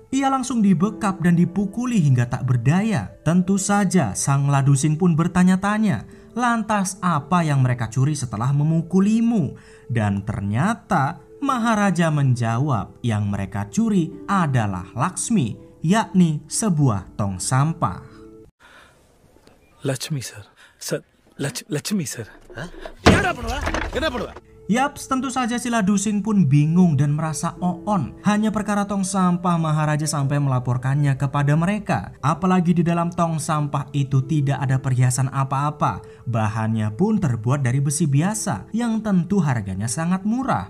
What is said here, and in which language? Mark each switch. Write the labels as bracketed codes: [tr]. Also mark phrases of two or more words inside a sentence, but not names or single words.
[id] Ia langsung dibekap dan dipukuli hingga tak berdaya. Tentu saja sang Ladusing pun bertanya-tanya, lantas apa yang mereka curi setelah memukulimu? Dan ternyata Maharaja menjawab yang mereka curi adalah Laksmi, yakni sebuah tong sampah. [en] Lakshmi sir. Sir, Lakshmi sir. [id] Kenapa? Yaps, tentu saja si Ladusing pun bingung dan merasa oon. Hanya perkara tong sampah Maharaja sampai melaporkannya kepada mereka. Apalagi di dalam tong sampah itu tidak ada perhiasan apa-apa. Bahannya pun terbuat dari besi biasa yang tentu harganya sangat murah.